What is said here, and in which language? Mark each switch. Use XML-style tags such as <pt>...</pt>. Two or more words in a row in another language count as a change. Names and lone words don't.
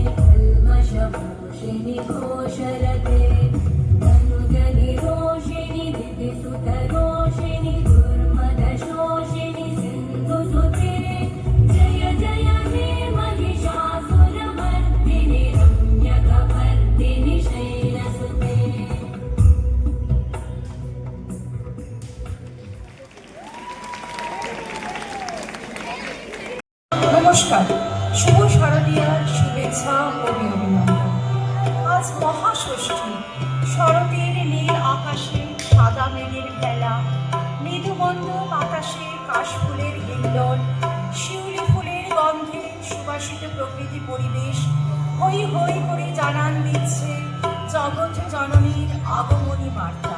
<sa>कल्मषपोषिणि घोषरते गङ्गनिरोषिणि दितिसुतरोषिणि दुर्मदशोषिणि सिन्धुसुते जय जय हे महिषासुरमर्दिनि रम्यकपर्दिनि शैलसुते।</sa> <bn>নমস্কার, শুভ শারদীয়ার শুভেচ্ছা ও অভিনন্দন। আজ মহাষষ্ঠী, শরতের নীল আকাশে সাদা মেঘের ভেলা, মৃদুমন্দ বাতাসে কাশফুলের হিল্লোল, শিউলি ফুলের গন্ধে সুবাসিত প্রকৃতি পরিবেশ হই হই করে জানান দিচ্ছে জগৎ জননীর আগমনী বার্তা।</bn>